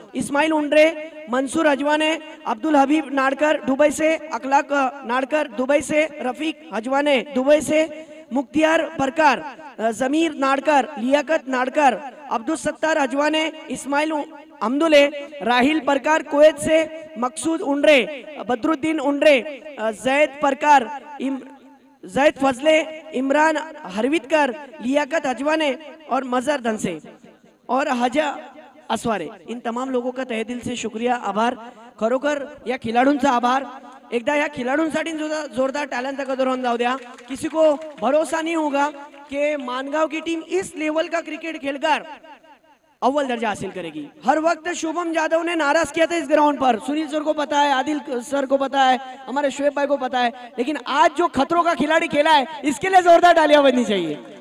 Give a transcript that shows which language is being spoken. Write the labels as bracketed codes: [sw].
[hi] इस्माइल उंडरे, मंसूर अजवाने, अब्दुल हबीब Nadkar Dubai से, अखलाक Nadkar Dubai से, Rafiq हजवाने Dubai से, मुख्तियार परकार, जमीर नाडकर, लियाकत नाडकर, अब्दुल सत्तार हजवाने, इस्माइल अमदुले, राहिल परकार कुवैत से, मकसूद उंडरे, बदरुद्दीन उंडरे, जैद परकार, जैद फजले, इमरान हरवितकर, लियाकत हजवाने और मजर धनसे और हजा असवारे, इन तमाम लोगों का तहे दिल से शुक्रिया, आभार, [mr] खरोखर या खिलाडूंचा आभार। एकदा या खिलाडूंसाठी जोरदार टाळ्यांचा गजर होऊन जाऊ द्या। [hi] किसी को भरोसा नहीं होगा कि मानगांव की टीम इस लेवल का क्रिकेट खेलकर अव्वल दर्जा हासिल करेगी। हर वक्त शुभम यादव ने नाराज किया था इस ग्राउंड पर, सुनील सर को पता है, आदिल सर को पता है, हमारे शोएब भाई को पता है, लेकिन आज जो खतरों का खिलाड़ी खेला है इसके लिए जोरदार तालियां बजनी चाहिए।